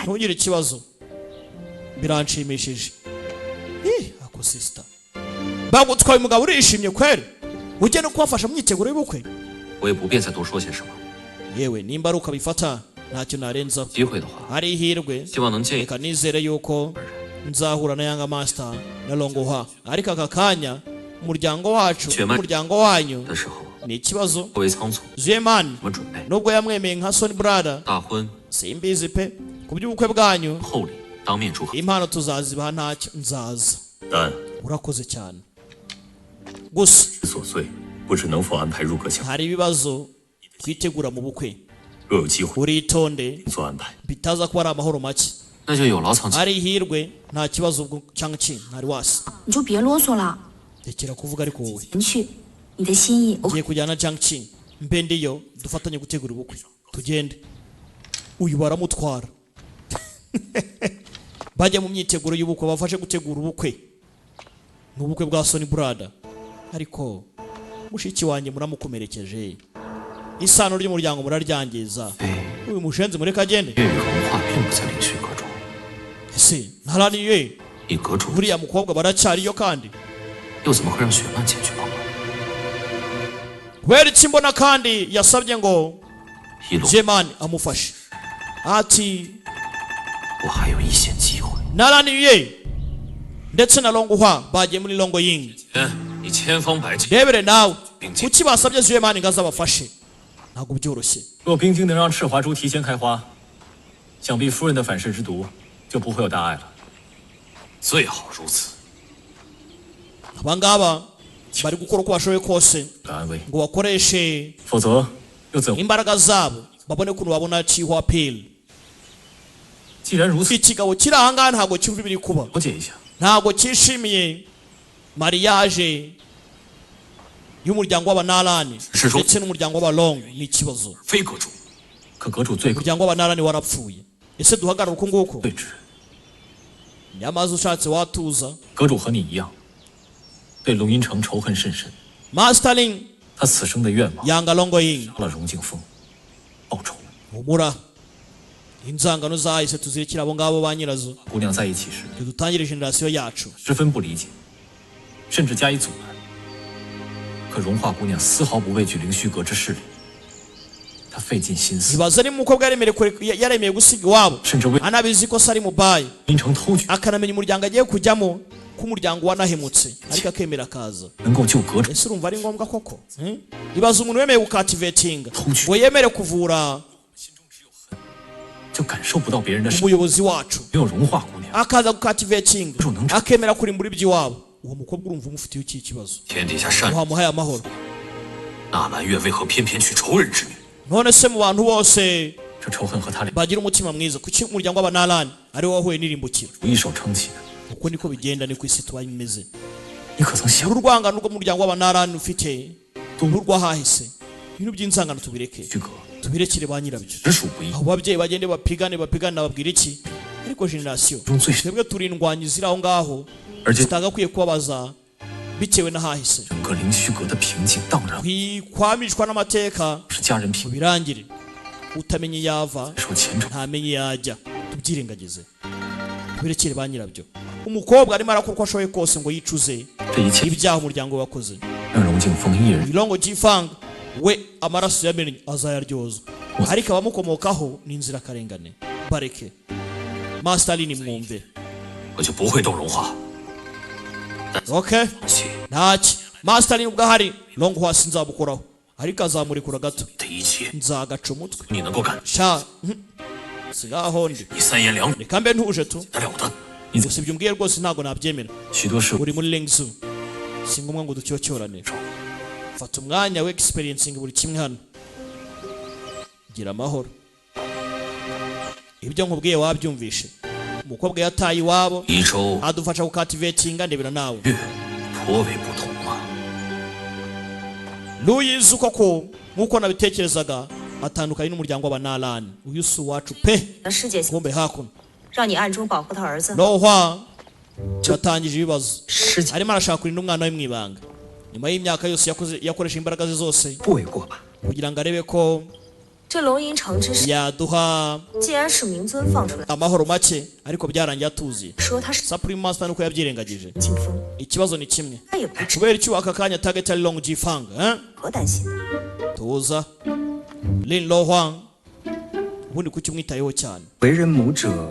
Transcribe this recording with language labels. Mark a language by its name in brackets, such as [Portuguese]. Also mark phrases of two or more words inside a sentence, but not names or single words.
[Kinyarwanda] ntugire ikibazo biranshimishije. ako sister bagutwaye umugabo urishimye kweri ujye no kubafasha mu myiteguro y'ubukwe. [Chinese] 我也不便再多说些什么。 [Kinyarwanda] yewe nimba ari ukabifata ntacyo narenzaho. [Chinese] 机会的话， [Kinyarwanda] hari ihirwe [Chinese] 希望能见一 [Kinyarwanda] reka nizere yuko nzahura na Yanga Master na Longo Hwa ariko aka kanya umuryango wacu umuryango wanyu [Chinese] 的时候， [Kinyarwanda] ni ikibazo. [Chinese] 过为仓促， Zueman 我们准备 [Kinyarwanda] nubwo yamwemeye nka [English] son brother [Chinese] 大婚 [Kinyarwanda] simbizi pe ku by'ubukwe bwanyu [Chinese] 厚礼当面祝贺。 [Kinyarwanda] impano tuzazibaha ntacyo nzaza. [Chinese] 但 [Kinyarwanda] urakoze cyane gusa [Chinese] 琐碎，不知能否安排入阁相。 [Kinyarwanda] hari ibibazo twitegura mu bukwe [Chinese] 若有机会， [Kinyarwanda] uritonde [Chinese] 做安排。 [Kinyarwanda] bitaza kuba ari amahoro make. [Chinese] 那就有劳仓促。 [Kinyarwanda] ari ihirwe nta kibazo ubwo cyangwa iki ntari wasi. [Chinese] 你就别啰嗦了， [Kinyarwanda] rekera kuvuga ariko wowe [Chinese] 前去，你的心意我 [Kinyarwanda] ugiye kujyana Jiangqi mbe ndiyo dufatanye gutegura ubukwe tugende. uyu baramutwara bajya mu myiteguro y'ubukwe bafashe gutegura ubukwe. ni ubukwe bwa [English] Sony Brother [Kinyarwanda] ariko mushiki wanjye muramukomerekeje. isano ry'umuryango muraryangiza. uyu mushenzi mureka agende. [Chinese] 粤语文化并不在凌虚阁中， [Kinyarwanda] ese ntaraniye [Chinese] 以阁主 [Kinyarwanda] buriya mukobwa baracyariyo kandi [Chinese] 又怎么会让雪曼前去帮忙？ [Kinyarwanda] kubera iki mbona kandi yasabye ngo [Chinese] 一路 [Kinyarwanda] Zeman amufashe ati [Chinese] 我还有一线机会。 [Kinyarwanda] naraniye ndetse na Longo Hwa bagiye muri Longoying. [Chinese] 你千方百计， [Kinyarwanda] rebere nawe [Chinese] 并且 [Kinyarwanda] kuki basabye Zeman ngo azabafashe ntabwo byoroshye. [Chinese] 若冰晶能让赤华珠提前开花，想必夫人的反噬之毒就不会有大碍了。最好如此。 [Kinyarwanda] abangaba bari gukora uko bashoboye kose [Chinese] 的安危， [Kinyarwanda] ngo bakoreshe [Chinese] 否则又怎？ [Kinyarwanda] imbaraga zabo babone ukuntu babona Chihwa Pale. [Chinese] 既然如此， [Kinyarwanda] ikigabo kiri ahangaha ntabwo cyumva ibiri kuba [Chinese] 了解一下。 [Kinyarwanda] ntabwo cyishimiye mariage y'umuryango w'abanarani ndetse n'umuryango w'abalong. ni ikibazo. [Chinese] 非阁主，可阁主最 [Kinyarwanda] umuryango w'abanarani warapfuye. ese duhagarara uko nguko? [Chinese] 对之。 [Kinyarwanda] nyamaze ushatse watuza [Chinese] 阁主和你一样，对龙吟城仇恨甚深。 Master Lin 他此生的愿望 [Kinyarwanda] yanga Longoyin [Chinese] 杀了荣敬风，报仇。 [Kinyarwanda] humura inzangano zahise tuzirikira abo ngabo ba nyirazo [Chinese] 姑娘在一起时， [Kinyarwanda] dutangire generasiyo yacu [Chinese] 十分不理解，甚至加以阻拦。可荣化姑娘丝毫不畏惧灵虚阁之势力，她费尽心思， [Kinyarwanda] ibaza niba umukobwa yaremeye gusiga iwabo [Chinese] 甚至为 [Kinyarwanda] anabizi ko se ari mubayi [Chinese] 龙吟城偷取， [Kinyarwanda] akanamenya umuryango agiye kujyamo ko umuryango wanahemutse ariko akemera akaza [Chinese] 能够救阁主， [Kinyarwanda] ese urumva ari ngombwa koko ibaza umuntu wemeye gukativetinga ngo yemere kuvura [Chinese] 就感受不到别人的善， [Kinyarwanda] umuyobozi wacu [Chinese] 没有荣化姑娘， [Kinyarwanda] akaza gukativetinga akemera kurimbura iby'iwabo uwo mukobwa urumva umufitiye iki kibazo [Chinese] 天底下善人， [Kinyarwanda] wamuhaye amahoro [Chinese] 纳兰月为何偏偏娶仇人之女？ [Kinyarwanda] none se mu bantu bose [Chinese] 这仇恨和他俩 [Kinyarwanda] bagira umutima mwiza kuki umuryango w'abanarani ari wo wahuye n'irimbukiro [Chinese] 一手撑起的。 [Kinyarwanda] uko niko bigenda ni ku isi tuba imeze [Chinese] 你可曾想 [Kinyarwanda] uru rwangano rw'umuryango w'abanarani ufite n'urwahahise ibintu by'inzangano tubireke [Chinese] 虚阁 [Kinyarwanda] tubirekere ba nyirabyo [Chinese] 实属不义， [Kinyarwanda] aho babyeyi bagende bapigane babwira iki ariko generasiyo [Chinese] 中最 [Kinyarwanda] twebwe turi indwanyi ziri aho ngaho [Chinese] 而且 [Kinyarwanda] zitagakwiye kubabaza bitewe n'ahahise [Chinese] 整个灵虚阁的平静荡然， [Kinyarwanda] kwamishwa n'amateka [Chinese] 是家人 ngo 平 [Kinyarwanda] birangire utamenya iyo ava [Chinese] 说前程， [Kinyarwanda] ntamenye iyo ajya tubyirengagize tubirekere ba nyirabyo umukobwa arimo arakora uko ashoboye kose ngo yicuze [Chinese] 这一切 [Kinyarwanda] ibyaha umuryango we wakoze [Chinese] 让荣敬风一人 [Kinyarwanda] Ilongo Jifang we amaraso yamenye azayaryozwa ariko abamukomokaho ni inzirakarengane bareke Master Lin mwumve [Chinese] 我就不会动荣华。 okay 起 [Kinyarwanda] ntaki Master Lin ubwo ahari Longhua sinzabukoraho ariko azamurekura gato [Chinese] 的一切， [Kinyarwanda] nzagaca umutwe [Chinese] 你能够干， [Kinyarwanda] sha sigaho ndi [Chinese] 你三言两语 [Kinyarwanda] reka mbe ntuje tu [Chinese] 得了的。 [Kinyarwanda] gusa ibyo umbwiye rwose ntabwo nabyemera [Chinese] 许多事物 [Kinyarwanda] uri muri Lengzu si ngombwa ngo ducyocyorane fata umwanya we experiencing buri kimwe hano gira amahoro ibyo nkubwiye wabyumvishe umukobwa yataye iwabo [Chinese] 宜州 [Kinyarwanda] adufasha gukativetinga ndebera nawe [Chinese] 月颇为不同啊。 [Kinyarwanda] Luyizi koko nkuko nabitekerezaga atandukanye n'umuryango w'abanarani uyu si uwacu pe [Chinese] 世界 [Kinyarwanda] kumbe hakuno [Chinese] 让你暗中保护他儿子， [Kinyarwanda] Longhua batangije ibibazo [Chinese] 师姐 [Kinyarwanda] arimo arashaka kurinda umwana we mu ibanga nyuma y'imyaka yose yakoresha imbaraga ze zose [Chinese] 不为过吧？ [Kinyarwanda] kugira ngo arebe ko [Chinese] 这龙吟城之事 [Kinyarwanda] yaduha [Chinese] 既然是明尊放出来， [Kinyarwanda] amahoro make ariko byarangiye atuziye [Chinese] 说他是 [English] Supreme Master [Kinyarwanda] nuko yabyirengagije [Chinese] 清风， [Kinyarwanda] ikibazo ni kimwe [Chinese] 他也不值 [Kinyarwanda] kubera iki waka kanya target ari Long Jifang [Chinese] 得担心的。 [Kinyarwanda] tuza Lin Longhua ubundi kuki umwitayeho cyane [Chinese] 为人母者